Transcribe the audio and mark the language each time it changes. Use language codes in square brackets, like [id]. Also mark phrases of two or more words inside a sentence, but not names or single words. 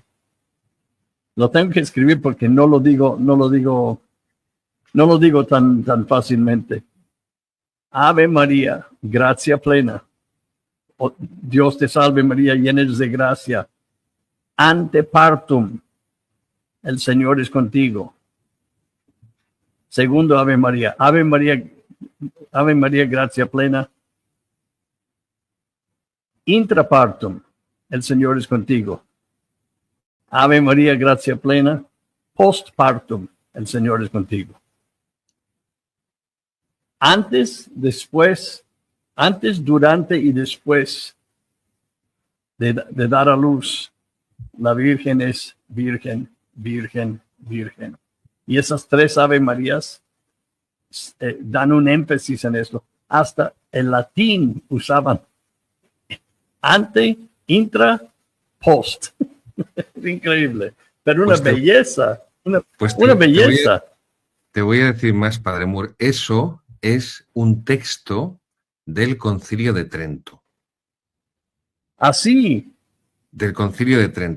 [es] Lo tengo que escribir porque no lo digo tan fácilmente. [la] Ave María, gracia plena. [es] Oh, Dios te salve María, llena eres de gracia. [la] Ante partum, [es] el Señor es contigo. [la] Segundo Ave María, gracia plena. Intrapartum, [es] el Señor es contigo. [la] Ave María, gracia plena. [es] Postpartum, el Señor es contigo. Antes, durante y después de dar a luz, la Virgen es Virgen, Virgen, Virgen. Y esas 3 Ave Marías dan un énfasis en esto. Hasta el latín usaban ante, intra, post. Es increíble. Pero una belleza. Una belleza. Te voy a decir más, Padre Moore. Eso es un texto del Concilio de Trento. Así. Del Concilio de Trento.